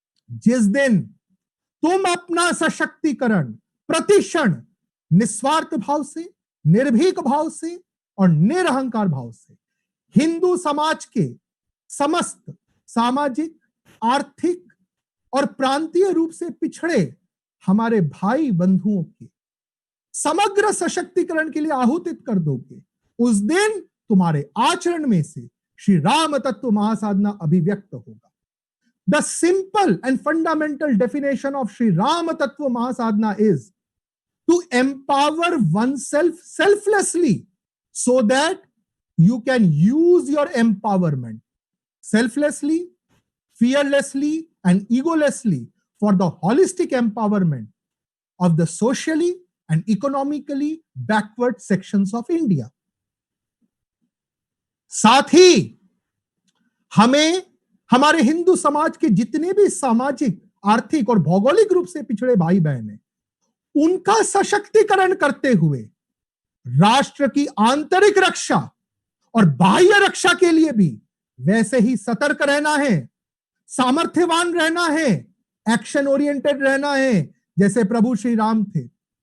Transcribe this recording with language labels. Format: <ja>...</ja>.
<hi>जिस दिन तुम अपना सशक्तिकरण प्रतिक्षण निस्वार्थ भाव से, निर्भीक भाव से और निरअहंकार भाव से हिंदू समाज के समस्त सामाजिक, आर्थिक और प्रांतीय रूप से पिछड़े हमारे भाई बंधुओं के समग्र सशक्तिकरण के लिए आहुतित कर दोगे, उस दिन तुम्हारे आचरण में से श्री राम तत्व महासाधना अभिव्यक्त होगा।</hi> <en>The simple and fundamental definition of Sri Rama Tattva Mahasadhana is to empower oneself selflessly so that you can use your empowerment selflessly, fearlessly and egolessly for the holistic empowerment of the socially and economically backward sections of India.</en> <hi>साथ ही हमें हमारे हिंदू समाज के जितने भी सामाजिक, आर्थिक और भौगोलिक रूप से पिछड़े भाई बहन हैं, उनका सशक्तिकरण करते हुए राष्ट्र की आंतरिक रक्षा और बाह्य रक्षा के लिए भी वैसे ही सतर्क रहना है, सामर्थ्यवान रहना है, एक्शन ओरिएंटेड रहना है जैसे प्रभु श्री राम थे।</hi>